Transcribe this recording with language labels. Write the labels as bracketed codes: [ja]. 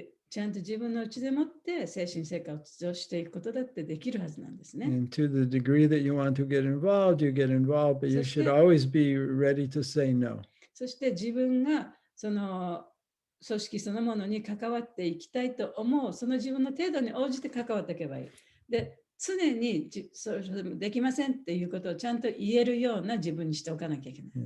[ja] ちゃんと自分の内でもって精神生活をしていくことだってできるはずなんですね。 [en] And to the degree that you want to get involved, you get involved, but you should always be ready to say no. [ja] そして自分がその組織そのものに関わっていきたいと思う、その自分の程度に応じて関わっていけばいい。で、常にできませんっていうことをちゃんと言えるような自分にしておかなきゃいけない。